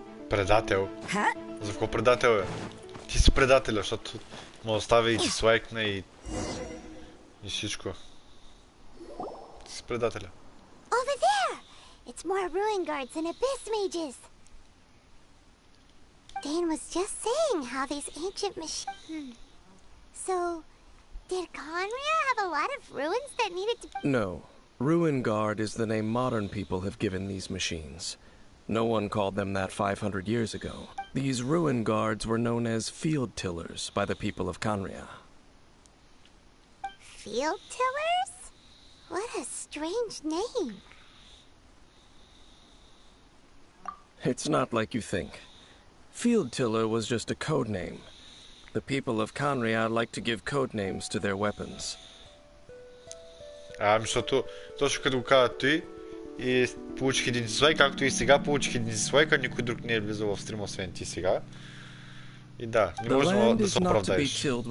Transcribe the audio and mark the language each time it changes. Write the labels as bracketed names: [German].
[Bulgarian] Предател? За какво предател е? Ти си предателя, защото му оставя и дислайкне и всичко. Ти си предателя. [English] Over there! It's more ruin guards and abyss mages. Dane was just saying how these ancient machines... So, did Conria have a lot of ruins that needed to... No. Ruin Guard is the name modern people have given these machines. No one called them that 500 years ago. These ruin guards were known as field tillers by the people of Conria. Field tillers? What a strange name. It's not like you think. Field tiller was just a code name. The people of Conria like to give code names to their weapons. [Bulgarian] Защото точно като го каза той, и получих един дислайк, както и сега получих един дислайк, а никой друг не е влизал в стрима, освен ти сега. И да, не можем да се оправдаеш.